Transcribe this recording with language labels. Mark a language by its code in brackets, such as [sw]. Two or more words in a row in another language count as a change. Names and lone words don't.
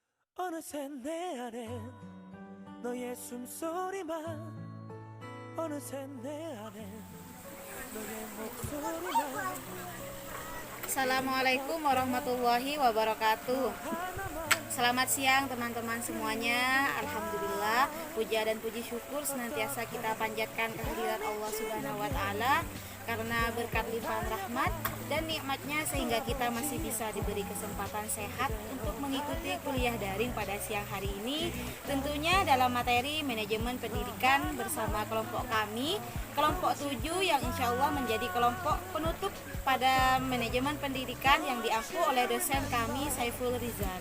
[ko] 어느새 내 안엔 너의 숨소리만 어느새 내 안엔 너의 목소리만 [ar] السلام عليكم ورحمة الله وبركاته. [id] Selamat siang teman-teman semuanya. Alhamdulillah, puja dan puji syukur senantiasa kita panjatkan kehadirat Allah [ar] سبحانه وتعالى [id] karena berkat limpahan rahmat dan nikmatnya sehingga kita masih bisa diberi kesempatan sehat untuk mengikuti kuliah daring pada siang hari ini, tentunya dalam materi manajemen pendidikan bersama kelompok kami, kelompok 7 yang [ar] إن شاء الله [id] menjadi kelompok penutup pada manajemen pendidikan yang diampu oleh dosen kami Saiful Rizal.